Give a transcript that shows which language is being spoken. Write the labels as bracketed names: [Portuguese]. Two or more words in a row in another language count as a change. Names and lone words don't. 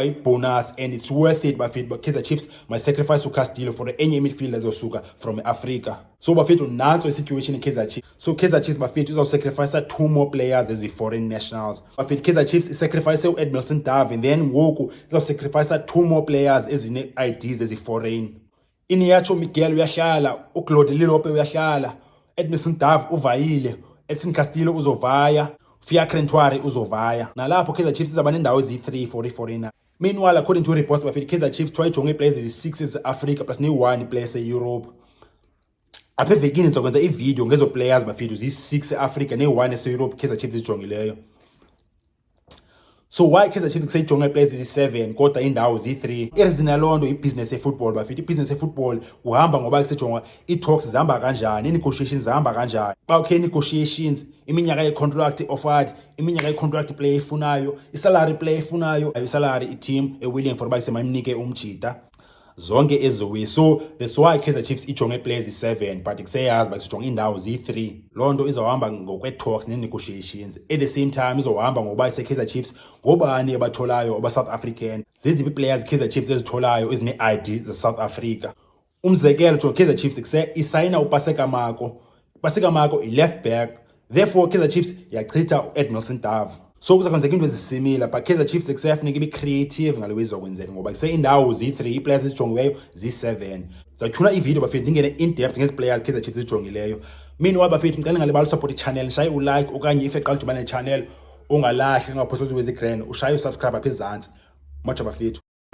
[English] bonus and it's worth it bafethu Kaizer Chiefs might sacrifice uCastillo for enye midfielder zosuka from Africa so [Xhosa] bafethu nanso [English] situation Kaizer Chiefs so Kaizer Chiefs bafethu sacrifice 2 more players as foreign nationals bafethu Kaizer Chiefs sacrifice uEdmondson Dave and then ngoku sacrifice 2 more players ezine IDs as foreign [Xhosa] Iniacho Miguel uyahlala uGlody Lilope uyahlala Edmilson Dove uvayile, Edson Castillo uzovaya, Fiacre Ntwari uzovaya. Nalapho Kaizer Chiefs izaba nendawo ezi-3 for i-foreigner. Meanwhile, [English] according to reports [Xhosa] bafethu, Kaizer Chiefs twayijonge players ezi-6 eze-Africa plus ne-1 player ese-Europe. Apha evekini sizokwenza ivideo ngezo players bafethu zi-6 e-Africa ne-1 ese-Europe Kaizer Chiefs izijongileyo. [English] So why [Xhosa] Kaizer Chiefs kuseyijonge players ezi-7 kodwa indawo zi-3? Ireason yaloo nto ibusiness yefootball bafethu. Ibusiness yefootball uhamba ngoba kusejonga ii-talks zihamba kanjani, ii-negotiations zihamba kanjani. Xa ukhe negotiations, iminyaka ye- [English] contract offered, [Xhosa] iminyaka ye-contract player efunayo, isalary player efunayo, isalary i-team [English] e-willing for [Xhosa] uba semayimnike umjita. Zonke ezo. [English] So that's why [Xhosa] Kaizer Chiefs ijonge players zi-7 but kuseyazi uba sijonge indawo zi-3. Loo nto izawuhamba ngokwe-talks ne-negotiations. [English] At the same time [Xhosa] izohamba ngoba ise-Kaizer Chiefs ngobani abatholayo aba-South African. Zeziphi players Kaizer Chiefs ezitholayo ezine-ID ze-South Africa. Umzekelo jonge Kaizer Chiefs isayina uPaseka Mako. Paseka Mako [English] i-left back. [Xhosa] Therefore Kaizer Chiefs yachitha u-Edmilson Dove. So kuzakwenzeka into ezisimila but Kaizer Chiefs kuseyafuneka ibe-creative ngale way izokwenzeka ngoba kuseyindawo zi-3 ii-players ezijongiweyo zi-7. Ndizathuna ivideo bafethu ndingene in-depth ngezi players Kaizer Chiefs ezijongileyo. Meanwhile bafethu ngicela ngalibala usupport i-channel, nishaye ulike okanye if eqala udibana ne-channel ungalahli ungaphosa uziwezi grand, ushaye usubscribe apha ezantsi. Much bafethu.